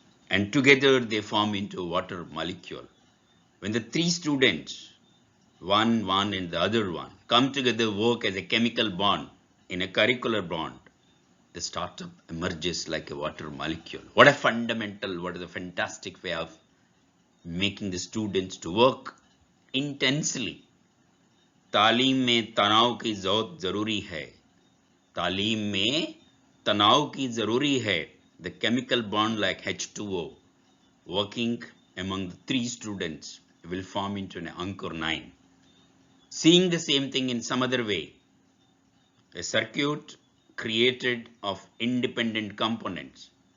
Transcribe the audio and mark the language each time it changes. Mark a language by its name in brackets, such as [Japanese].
[English] And together they form into a water molecule. When the three students, one and the other one, come together, work as a chemical bond, in a curricular bond, the startup emerges like a water molecule. What a fantastic way of making the students to work intensely. [Hindi] तालीम में तनाव की जरूरी है. तालीम में तनाव की जरूरी है. [English] The chemical bond like H2O working among the three students will form into an Ankur 9. Seeing the same thing in some other way, a circuit created of independent components.